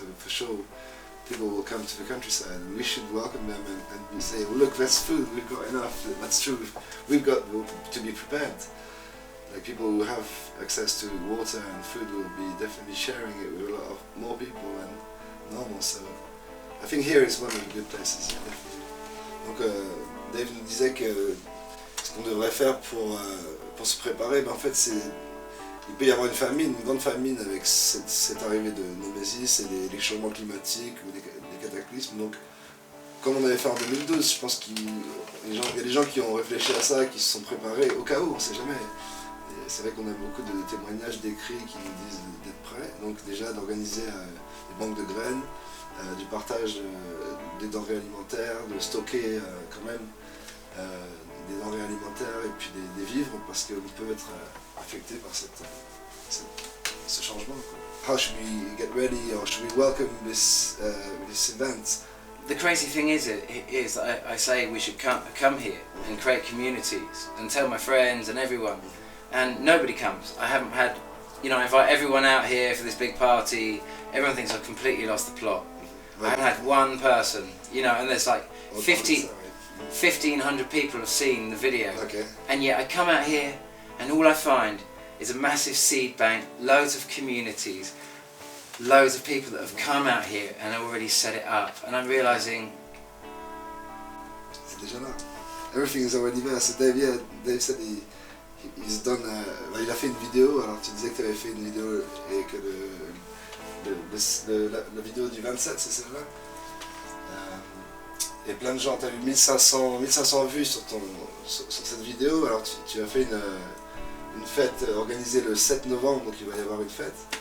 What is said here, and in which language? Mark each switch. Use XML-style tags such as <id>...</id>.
<en>So for sure, people will come to the countryside, and we should welcome them and say, well, look, that's food, we've got enough. That's true. We've got to be prepared. Like, people who have access to water and food will be definitely sharing it with a lot of more people than normal. So I think here is one of the good places. Definitely.</en> <fr>Donc Dave nous disait que ce qu'on devrait faire pour se préparer, ben en fait il peut y avoir une grande famine avec cette arrivée de Nemesis et les changements climatiques ou des cataclysmes. Donc comme on avait fait en 2012, je pense qu'il y a des gens qui ont réfléchi à ça, qui se sont préparés au cas où, on ne sait jamais. Et c'est vrai qu'on a beaucoup de témoignages, d'écrits qui nous disent d'être prêts. Donc déjà d'organiser des banques de graines, du partage des denrées alimentaires, de stocker quand même des denrées alimentaires et puis des vivres, parce qu'on peut être affecté par ce changement, quoi.</fr> <en>How should we get ready, or should we welcome this event? The crazy thing is I say we should come here and create communities and tell my friends and everyone, and nobody comes. I haven't had, I invite everyone out here for this big party. Everyone thinks I've completely lost the plot. I haven't had one person, and there's like 1,500 people have seen the video, Okay. and yet I come out here and all I find is a massive seed bank, loads of communities, loads of people that have come out here and already set it up, and I'm realizing</en> <fr>C'est déjà là.</fr> <en>Everything is already there. So Dave said he's done.</en> <fr>Il a fait une vidéo. Alors tu disais que tu avais fait une vidéo et que la vidéo du 27, c'est celle-là. Et plein de gens. Tu as eu 1500 vues sur cette vidéo. Alors tu as fait une fête organisée le 7 novembre, donc il va y avoir une fête.</fr>